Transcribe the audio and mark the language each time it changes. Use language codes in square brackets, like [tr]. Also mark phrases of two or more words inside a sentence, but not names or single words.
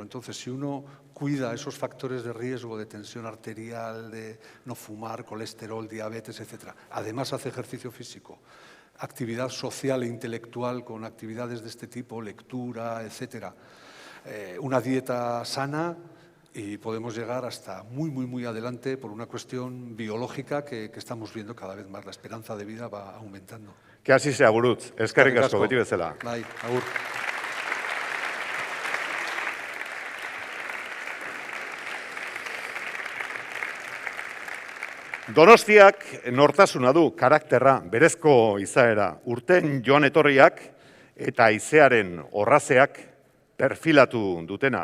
[es] Entonces, si uno cuida esos factores de riesgo de tensión arterial, de no fumar, colesterol, diabetes, etcétera, además hace ejercicio físico, actividad social e intelectual con actividades de este tipo, lectura, etcétera, una dieta sana, y podemos llegar hasta muy adelante por una cuestión biológica que estamos viendo cada vez más. La esperanza de vida va aumentando. Que así sea, Gurutz. [eu] Eskerrik asko, beti bezala. Bai, agur. Donostiak nortasuna du, karakterra, berezko izaera, urten joan etorriak eta haizearen orrazeak perfilatu dutena.